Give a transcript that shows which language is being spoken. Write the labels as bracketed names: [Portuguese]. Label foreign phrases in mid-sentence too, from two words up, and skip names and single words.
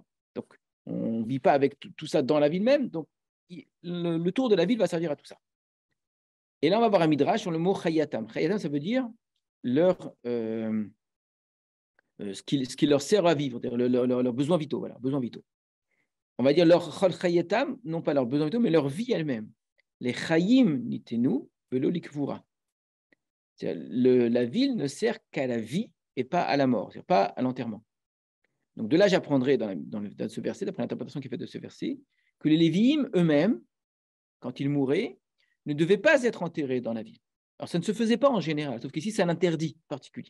[French] Donc, on ne vit pas avec tout ça dans la ville même. Donc, le tour de la ville va servir à tout ça. Et là, on va voir un midrash sur le mot chayatam. Chayatam, ça veut dire ce qui leur sert à vivre, leurs besoins vitaux. Voilà, besoins vitaux. On va dire leur [Hebrew] כל חיתם, [French] non pas leurs besoins vitaux, mais leur vie elle-même. [Hebrew] לחיים ניתנו ולא לקבורה. [French] La ville ne sert qu'à la vie et pas à la mort, c'est-à-dire pas à l'enterrement. Donc de là, j'apprendrai dans ce verset, d'après l'interprétation qui est faite de ce verset, que les Lévi'im eux-mêmes, quand ils mouraient, ne devaient pas être enterrés dans la ville. Alors ça ne se faisait pas en général, sauf qu'ici c'est un interdit particulier.